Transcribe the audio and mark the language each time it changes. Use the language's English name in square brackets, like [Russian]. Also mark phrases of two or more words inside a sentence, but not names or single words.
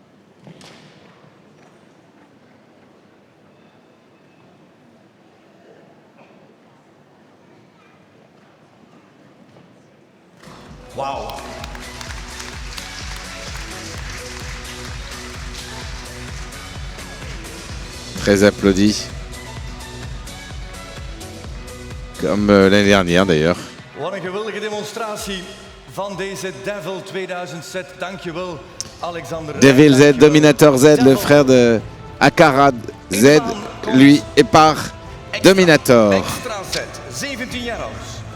[Dutch] Wauw. [French] Très applaudi. Comme l'année dernière d'ailleurs. [Dutch] Wat een geweldige demonstratie van deze Devil 2000 set. Dankjewel, Alexander. Devil Z, Dankjewel. Dominator Z, [French] le frère de Akarad Z, lui est par Dominator. [Dutch] Extra set, 17 jaar oud.